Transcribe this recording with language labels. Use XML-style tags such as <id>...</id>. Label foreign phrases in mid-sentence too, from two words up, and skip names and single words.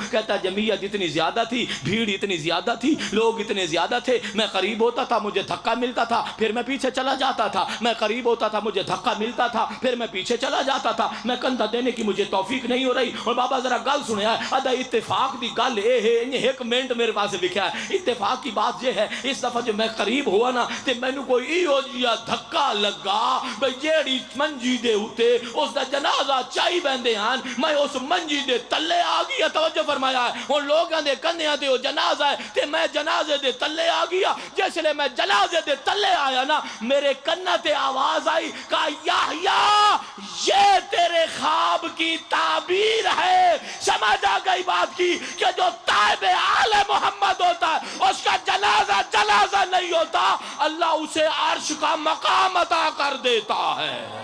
<ur>کہتا جمعیت اتنی زیادہ تھی بھیڑ اتنی زیادہ تھی لوگ اتنے زیادہ تھے میں قریب ہوتا تھا مجھے دھکا ملتا تھا پھر میں پیچھے چلا جاتا تھا میں قریب ہوتا تھا مجھے دھکا ملتا تھا پھر میں پیچھے چلا جاتا تھا میں کندھا دینے کی مجھے توفیق نہیں ہو رہی.</ur> <pa>اور بابا ذرا گل سنیا ہے ادا اتفاق دی گل اے ہے</pa> <ur>ایک منٹ میرے پاس لکھا ہے اتفاق کی بات یہ ہے اس دفعہ جو میں قریب ہوا نا</ur> <pa>تے مینوں کوئی ایو جیا دھکا لگا بھئی جیڑی منجی دے ہوتے اس دا جنازہ چائی بیندے ہیں میں اس منجی دے تلے آ گیا.</pa> <ur>توجہ فرمایا ہے ان لوگوں</ur> <pa>دے کندھیاں تے وہ جنازہ ہے تے میں جنازے دے تلے آ گیا. جس لئے میں جنازے دے تلے آیا نا میرے کنہ تے آواز آئی کہا یحییٰ</pa> <ur>یہ تیرے خواب کی تعبیر ہے. سمجھ آ گئی بات کی کہ جو تائب آل محمد ہوتا ہے اس کا جنازہ نہیں ہوتا اللہ اسے عرش کا مقام عطا کر دیتا ہے.</ur>